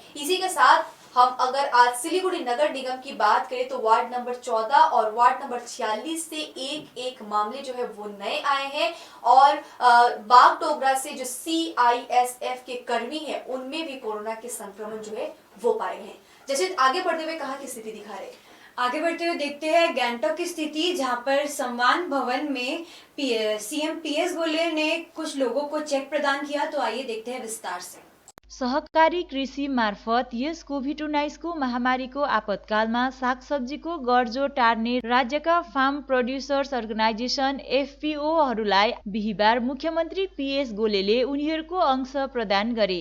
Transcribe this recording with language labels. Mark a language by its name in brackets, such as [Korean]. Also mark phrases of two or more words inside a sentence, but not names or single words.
[Hindi] इसी के साथ हम अगर आज सिलीगुड़ी नगर निगम की बात करें तो वार्ड नंबर 14 और वार्ड नंबर 46 से एक मामले जो है वो नए आए हैं और बागडोगरा से जो CISF के कर्मी हैं उनमें भी कोरोना के संक्रमण जो है वो पाए हैं। जैसे आगे बढ़ते हुए कहाँ की स्थिति दिखा रहे, आगे बढ़ते हुए देखते हैं गैंगटॉक की स्थिति, जहां पर संवाद भवन में CM PS गोले ने कुछ लोगों को चेक प्रदान किया। तो आइए देखते हैं विस्तार से। [Nepali] सहकारी कृषि मार्फत यस कोभिड-19 को महामारीको आपतकालमा सागसब्जीको गर्जो टार्ने राज्यका [English] farm producers organisation [Nepali] FPOहरूलाई बिहिबार मुख्यमन्त्री PS गोलेले उनीहरूको अंश प्रदान गरे।